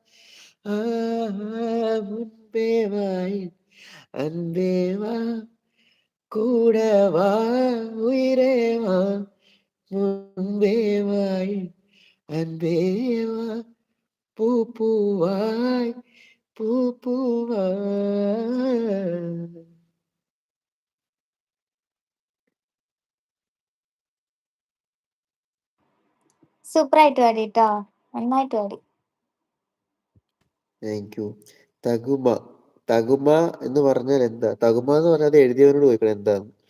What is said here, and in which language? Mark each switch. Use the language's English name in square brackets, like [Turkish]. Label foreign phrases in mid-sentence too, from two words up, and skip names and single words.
[Tamil] முன்பேவாய் அன்பேவா கூடவா உயிரேவா முன்பேவாய் அன்பேவா பூ பூவாய் பூ பூவாய். [Malayalam] സൂപ്പറായിട്ട് പാടിട്ടോ. നന്നായിട്ട് പാടി. [English] thank you. [Malayalam] തകുമ തകുമ എന്ന് പറഞ്ഞാൽ എന്താ? തകുമ എന്ന് പറഞ്ഞാൽ അത് എഴുതിയവരോട് ചോദിക്കണം എന്താന്ന്.